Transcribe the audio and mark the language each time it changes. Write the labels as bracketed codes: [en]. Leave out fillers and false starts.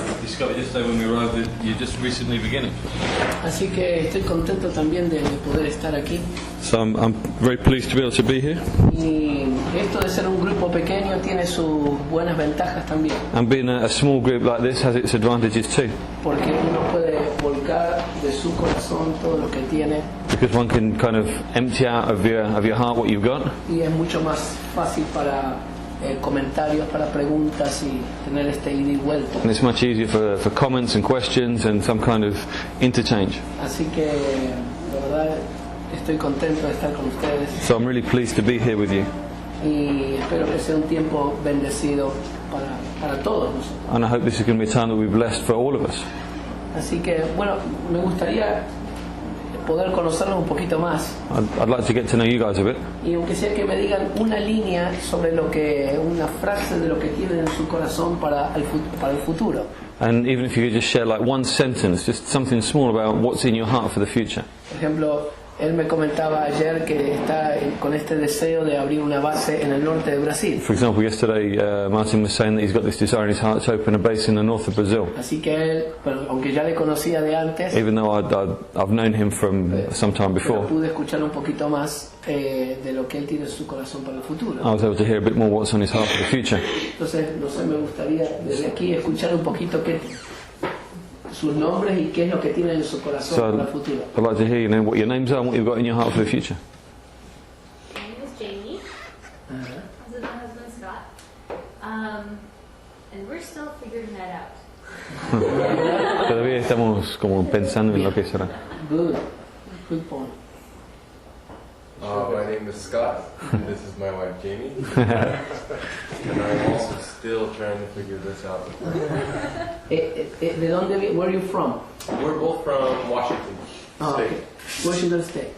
[en] discovered yesterday when we arrived that you're just recently beginning. [es] Así que estoy contento también de poder estar aquí. [en] So I'm very pleased to be able to be here. [es] Y esto de ser un grupo pequeño tiene sus buenas ventajas también. [en] And being a small group like this has its advantages too. [es] Porque uno puede volcar de su corazón todo lo que tiene. [en] Because one can kind of empty out of your heart what you've got. [es] Y es mucho más fácil para comentarios, para preguntas y tener este ida y vuelta. [en] And it's much easier for comments and questions and some kind of interchange. [es] Así que, la verdad, estoy contento de estar con ustedes. [en] So I'm really pleased to be here with you. [es] Y espero que sea un tiempo bendecido para todos nosotros. [en] And I hope this is going to be a time that we've blessed for all of us. [es] Así que, bueno, me gustaría poder conocerlos un poquito más. [en] I'd like to get to know you guys a bit. [es] Y aunque sea que me digan una línea sobre una frase de lo que tienen en su corazón para el futuro. [en] And even if you could just share like one sentence, just something small about what's in your heart for the future. [es] Por ejemplo, él me comentaba ayer que está con este deseo de abrir una base en el norte de Brasil. [en] For example, yesterday Martin was saying that he's got this desire in his heart to open a base in the north of Brazil. [es] Así que él, aunque ya le conocía de antes, [en] Even though I've known him from some time before, [es] pude escuchar un poquito más de lo que él tiene en su corazón para el futuro. [en] I was able to hear a bit more what's on his heart for the future. [es] Entonces, no sé, me gustaría desde aquí escuchar un poquito sus nombres y qué es lo que tienen en su corazón para el futuro. [en] I'd like to hear what your names are and what you've got in your heart for the future. My name is Jamie. This is my husband Scott. And we're still figuring that out. [es] Todavía estamos como pensando en lo que será. [en] Good point. My name is Scott, and this is my wife Jamie, and I'm also still trying to figure this out. [es] ¿De dónde? [en] Where are you from? We're both from Washington State. Okay. Washington State.